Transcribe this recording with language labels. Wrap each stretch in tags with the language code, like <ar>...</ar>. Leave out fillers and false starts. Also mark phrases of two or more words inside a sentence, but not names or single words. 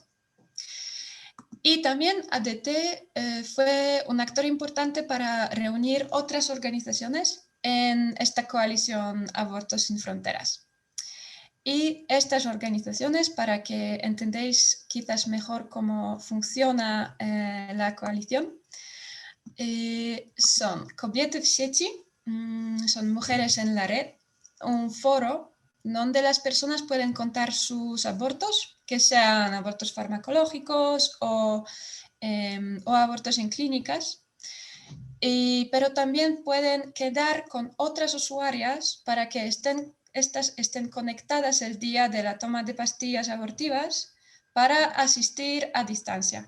<es>Y también ADT fue un actor importante para reunir otras organizaciones en esta coalición Abortos Sin Fronteras. Y estas organizaciones, para que entendáis quizás mejor cómo funciona la coalición, son Kobiety w sieci, son mujeres en la red, un foro donde las personas pueden contar sus abortos, que sean abortos farmacológicos o abortos en clínicas, pero también pueden quedar con otras usuarias para que estas estén conectadas el día de la toma de pastillas abortivas para asistir a distancia.</es>